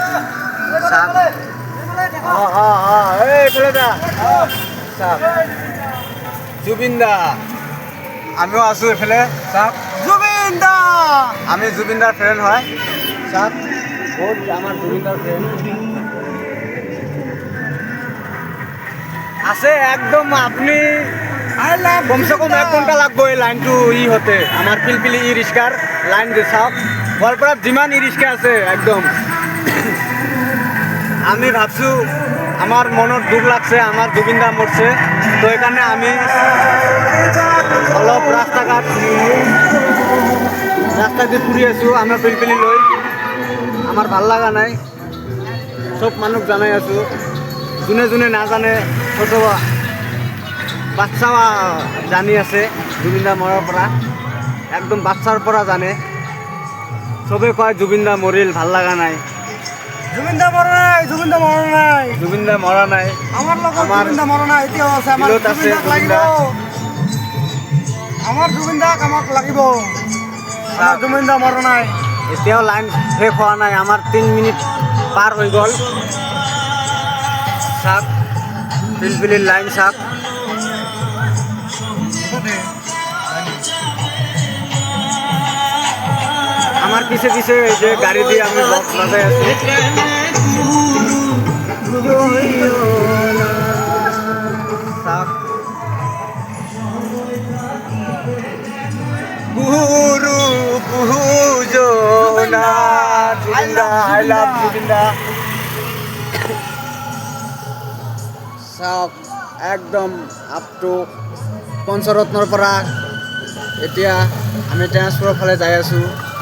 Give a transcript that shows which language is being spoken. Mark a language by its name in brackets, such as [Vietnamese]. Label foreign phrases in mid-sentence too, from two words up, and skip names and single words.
[Assamese] জুবিনদা, আমিও আছোঁ এইফালে। চাওক জুবিনদা, আমি জুবিনদাৰ ফ্ৰেণ্ড হয়। চাওক বহুত আমাৰ জুবিনদাৰ ফ্ৰেণ্ড আছে একদম। আপনি [Hindi] कम से कम [Assamese] 1 ঘন্টা লাগবো এই লাইনটো ই হতে। আমার পিলপিলি ই রিক্সার লাইন যে চাওক গোৱালপাৰাত যিমান ই রিক্সা আছে একদম। আমি ভাবছোঁ আমার মনত দুখ লাগছে, আমার জুবিনদা মরছে, তো এখানে আমি অলপ রাস্তা দিয়ে ফুৰি আছোঁ আমার পিলপিলি লৈ। আমার ভাল লাগা নাই, সব মানুহ জানাই আছোঁ। যোনে যোনে নাজানে, ছোট বাচ্চা জানি আছে জুবিনদা মৰাৰ পৰা, একদম বাচ্চাৰ পৰা জানে। চবে কয় জুবিনদা মৰিল, ভাল লগা নাই। জুবিনদা মৰা নাই, জুবিনদা মৰা নাই, জুবিনদা মৰা নাই। আমার লগত জুবিনদা মৰা নাই, এতিয়াও আছে। আমার জুবিনদাক লাগিব, আমার জুবিনদাক আমাক লাগিব। আমার জুবিনদা মৰা নাই, এতিয়াও লাইন শেষ হোৱা নাই। আমাৰ 3 মিনিট পাৰ হৈ গ'ল। চাওক পিলপিলিৰ লাইন চাওক। আমার পিছে পিছে যে গাড়ি দিয়ে আমি বক্স বাজাই আছি। গুরু পূজনা জুবিনদা, [English] I love [Assamese] জুবিনদা। চাওক একদম [English] up to [Assamese] পঞ্চৰত্নৰ পৰা এতিয়া আমি ট্ৰেন্সফাৰৰ ফালে যাই আছোঁ।